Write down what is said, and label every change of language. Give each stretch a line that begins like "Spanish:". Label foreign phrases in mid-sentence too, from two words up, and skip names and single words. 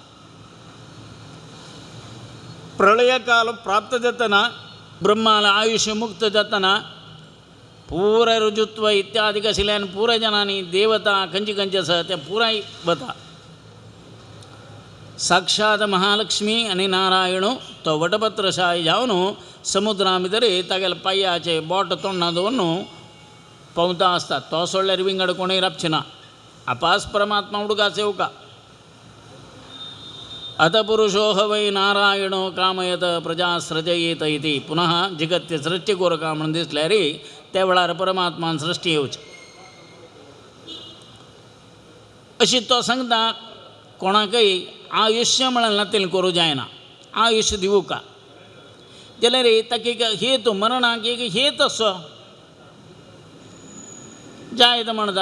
Konkani: प्रलय काल प्राप्त जातना ब्रह्माला आयुष्य मुक्त जातना पूरा ऋजुत्व इत्यादीक आशिल्ल्यान पुराय जनांनी देवता खंयची खंयची आसा ते पुराय वता. साक्षात महालक्ष्मी आनी नारायण तो वटपत्रशाय जावन समुद्रा भितर तागेले पांयाचे बोट तोंडां दवरून पवता आसता. तो सोडल्यार विंगड कोणूय रावचे ना. अपास परमात्मा उडका सेवका.
Sanskrit: अत पुरुषो ह वै नारायणो कामयत प्रजा सृजयेत इति.
Konkani: पुनः जगत्य सृष्टी कोरका म्हणून दिसल्यार त्या वेळार परमात्मान सृष्टी येवची अशी तो सांगता. कोणाकय आयुष्य म्हणून नातेल करूं जायना. आयुष्य दिवू का जाल्यार ताका एक हेतू मरणाक एक हेत असो जायत म्हणटा.